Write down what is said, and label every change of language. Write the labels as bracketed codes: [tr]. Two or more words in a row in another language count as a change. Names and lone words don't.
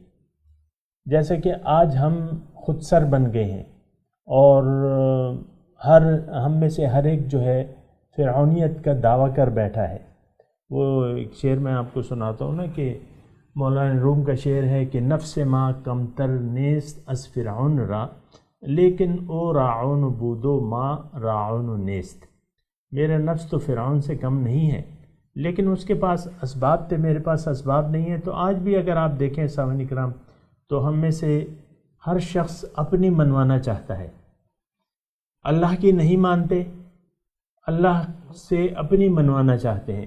[ur] جیسے کہ آج ہم خود سر بن گئے ہیں اور ہم میں سے ہر ایک جو ہے فرعونیت کا دعویٰ کر بیٹھا ہے۔ وہ ایک شعر میں آپ کو سناتا ہوں نا کہ مولانا روم کا شعر ہے کہ [fa] نفس ما کمتر نیست از فرعون را، لیکن او راعون بودو ما راعون نیست، [ur] میرا نفس تو فرعون سے کم نہیں ہے لیکن اس کے پاس اسباب تھے، میرے پاس اسباب نہیں ہیں۔ تو آج بھی اگر آپ دیکھیں سامعین کرام تو ہم میں سے ہر شخص اپنی منوانا چاہتا ہے، اللہ کی نہیں مانتے، اللہ سے اپنی منوانا چاہتے ہیں۔